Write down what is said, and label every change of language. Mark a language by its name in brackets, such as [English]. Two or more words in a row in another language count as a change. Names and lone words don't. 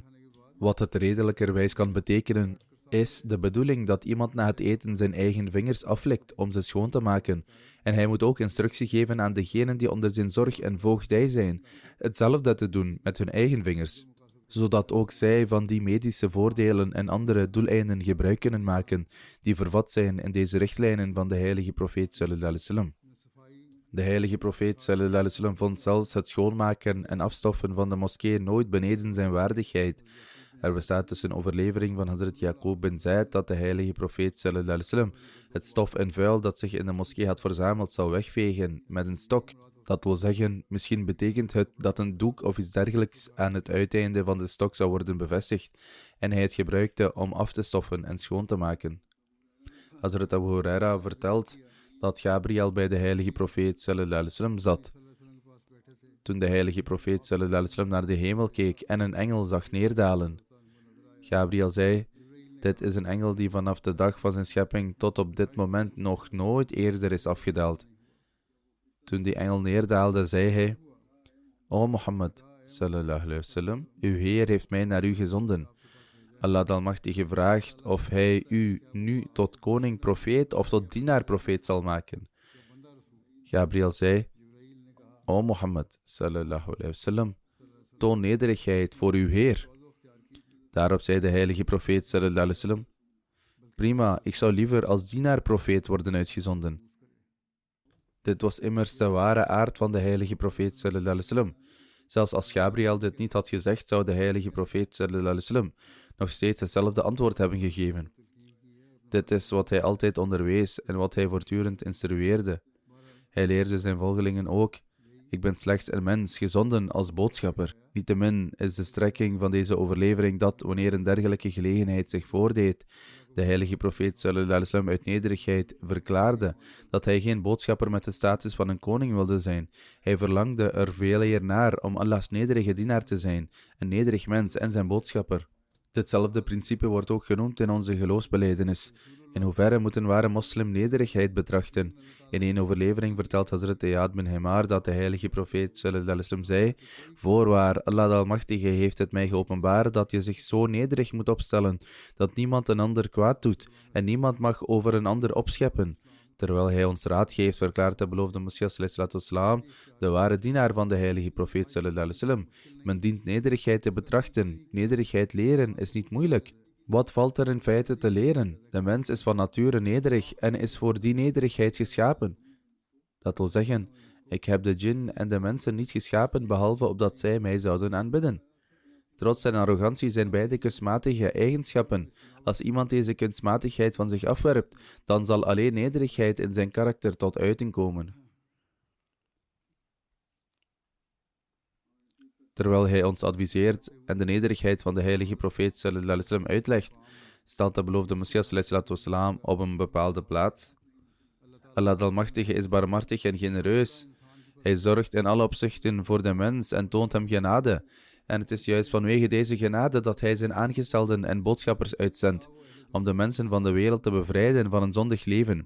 [Dutch] Wat het redelijkerwijs kan betekenen, is de bedoeling dat iemand na het eten zijn eigen vingers aflikt om ze schoon te maken. En hij moet ook instructie geven aan degenen die onder zijn zorg en voogdij zijn, hetzelfde te doen met hun eigen vingers, zodat ook zij van die medische voordelen en andere doeleinden gebruik kunnen maken, die vervat zijn in deze richtlijnen van de heilige profeet [Arabic] صلى الله عليه وسلم. [Dutch] De heilige profeet [Arabic] صلى الله عليه وسلم [Dutch] vond zelfs het schoonmaken en afstoffen van de moskee nooit beneden zijn waardigheid. Er bestaat tussen overlevering van Hazrat Yaqub bin Zaid dat de heilige profeet [Arabic] صلى الله عليه وسلم [Dutch] het stof en vuil dat zich in de moskee had verzameld zou wegvegen met een stok. Dat wil zeggen, misschien betekent het dat een doek of iets dergelijks aan het uiteinde van de stok zou worden bevestigd en hij het gebruikte om af te stoffen en schoon te maken. Hazrat Abu Huraira vertelt dat Gabriel bij de heilige profeet [Arabic] صلى الله عليه وسلم [Dutch] zat. Toen de heilige profeet [Arabic] صلى الله عليه وسلم [Dutch] naar de hemel keek en een engel zag neerdalen. Gabriel zei, dit is een engel die vanaf de dag van zijn schepping tot op dit moment nog nooit eerder is afgedaald. Toen die engel neerdaalde, zei hij, O Mohammed, [Arabic] صلى الله عليه وسلم, [Dutch] uw Heer heeft mij naar u gezonden. Allah de Almachtige vraagt of hij u nu tot koning profeet of tot dienaar profeet zal maken. Gabriel zei, O Mohammed, [Arabic] صلى الله عليه وسلم, [Dutch] toon nederigheid voor uw Heer. Daarop zei de heilige profeet [Arabic] صلى الله عليه وسلم, [Dutch] prima, ik zou liever als dienaar profeet worden uitgezonden. Dit was immers de ware aard van de heilige profeet [Arabic] صلى الله عليه وسلم. [Dutch] Zelfs als Gabriel dit niet had gezegd, zou de heilige profeet [Arabic] صلى الله عليه وسلم [Dutch] nog steeds hetzelfde antwoord hebben gegeven. Dit is wat hij altijd onderwees en wat hij voortdurend instrueerde. Hij leerde zijn volgelingen ook, ik ben slechts een mens, gezonden als boodschapper. Niettemin is de strekking van deze overlevering dat, wanneer een dergelijke gelegenheid zich voordeed, de heilige profeet [Arabic] صلى الله عليه وسلم [Dutch] uit nederigheid verklaarde dat hij geen boodschapper met de status van een koning wilde zijn. Hij verlangde er veel eer naar om Allahs nederige dienaar te zijn, een nederig mens en zijn boodschapper. Ditzelfde principe wordt ook genoemd in onze geloofsbelijdenis. In hoeverre moet een ware moslim nederigheid betrachten? In een overlevering vertelt Hazrat Iyad bin Himar dat de heilige profeet [Arabic] صلى الله عليه وسلم [Dutch] zei, voorwaar, Allah de Almachtige heeft het mij geopenbaard dat je zich zo nederig moet opstellen, dat niemand een ander kwaad doet en niemand mag over een ander opscheppen. Terwijl hij ons raad geeft, verklaart de beloofde Messias [Arabic] صلى الله عليه وسلم, [Dutch] de ware dienaar van de heilige profeet [Arabic] صلى الله عليه وسلم. [Dutch] Men dient nederigheid te betrachten. Nederigheid leren is niet moeilijk. Wat valt er in feite te leren? De mens is van nature nederig en is voor die nederigheid geschapen. Dat wil zeggen, ik heb de djinn en de mensen niet geschapen behalve opdat zij mij zouden aanbidden. Trots en arrogantie zijn beide kunstmatige eigenschappen. Als iemand deze kunstmatigheid van zich afwerpt, dan zal alleen nederigheid in zijn karakter tot uiting komen. Terwijl hij ons adviseert en de nederigheid van de heilige profeet [Arabic] صلى الله عليه وسلم [Dutch] uitlegt, stelt de beloofde Messias [Arabic] صلى الله عليه وسلم [Dutch] op een bepaalde plaats. Allah de Almachtige is barmhartig en genereus. Hij zorgt in alle opzichten voor de mens en toont hem genade. En het is juist vanwege deze genade dat hij zijn aangestelden en boodschappers uitzendt, om de mensen van de wereld te bevrijden van een zondig leven.